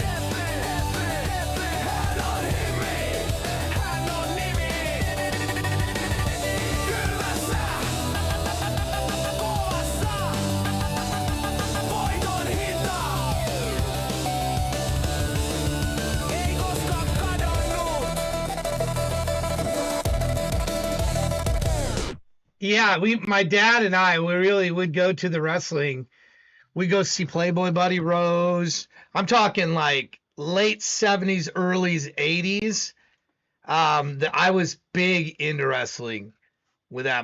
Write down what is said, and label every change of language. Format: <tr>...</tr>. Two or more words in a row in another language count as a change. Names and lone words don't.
<fi>Hän on himmi, hän on nimi. Kylmässä, kovassa, voiton hinta. Ei koskaan kadonnut.</fi> <en>Yeah, my dad and I, we really would go to the wrestling. We go see Playboy Buddy Rose. I'm talking like late 70s, early 80s. I was big into wrestling with that.</en>